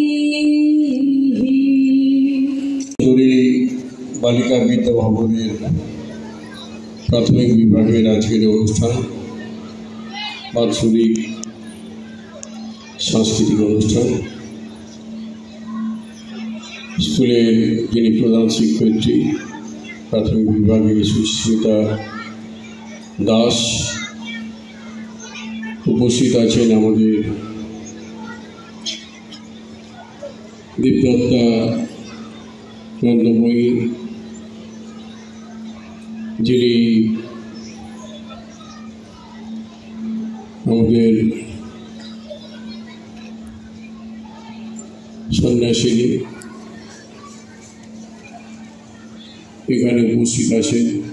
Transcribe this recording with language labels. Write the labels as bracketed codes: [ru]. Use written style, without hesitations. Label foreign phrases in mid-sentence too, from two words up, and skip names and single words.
[bn] বালিকা বিদ্যা ভবনের প্রাথমিক বিভাগের আজকের অনুষ্ঠান বাৎসরিক সাংস্কৃতিক অনুষ্ঠান। স্কুলের যিনি প্রধান শিক্ষয়িত্রী প্রাথমিক বিভাগে সুস্মিতা দাস উপস্থিত आছেন আমাদের দীপদত্তা নন্দময়ী যিনি আমাদের সন্ন্যাসিনী এখানে উপস্থিত আছেন।